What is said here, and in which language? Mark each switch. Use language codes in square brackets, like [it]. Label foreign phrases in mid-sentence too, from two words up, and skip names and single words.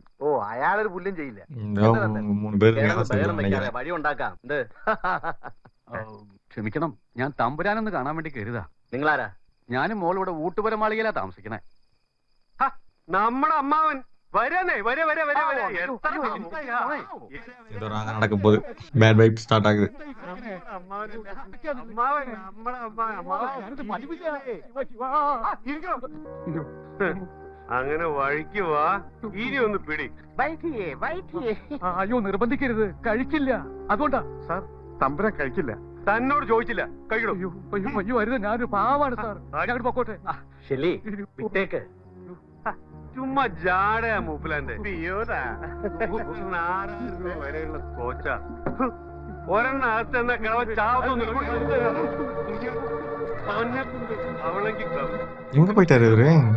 [ml] ഓ, അയാളൊരു പുല്ലും ചെയ്യില്ല. മൂന്ന് പേര് വഴി ഉണ്ടാക്കാം. എന്ത്? ക്ഷമിക്കണം, ഞാൻ തമ്പുരാനൊന്ന് കാണാൻ വേണ്ടി കരുതാ. നിങ്ങളാരാ? ഞാനും മോൾ ഇവിടെ ഊട്ടുപുരമാളികയിലാ താമസിക്കണേ. നമ്മുടെ അമ്മാവൻ വരാനേ. വരെ വരെ വരെ വരെ. [ta] நடக்க போகுது. [en] bad vibe start [ta] ஆகுது. [ml] അങ്ങനെ വഴിക്ക് വാ. ഇനി ഒന്ന് പിടി. അയ്യോ, നിർബന്ധിക്കരുത്. കഴിക്കില്ല. അതുകൊണ്ടാ സാർ. തമ്പുരാൻ കഴിക്കില്ല. തന്നോട് ചോദിച്ചില്ല. കഴിക്കണോ? അയ്യോ അയ്യോ അയ്യോ, അരുത്. ഞാനൊരു പാവാണ് സാർ. ഞാൻ പൊക്കോട്ടെ. ശരി, വിട്ടേക്ക്. ചുമ്മാ ജാടയാ മൂപ്പിലാന്റെ. വരെയുള്ള കോച്ച ഒരെണ്ണ കിളവ ചാവുന്നു. അവളെങ്കിൽ [ta] எங்க போயிட்டாரு இவரு?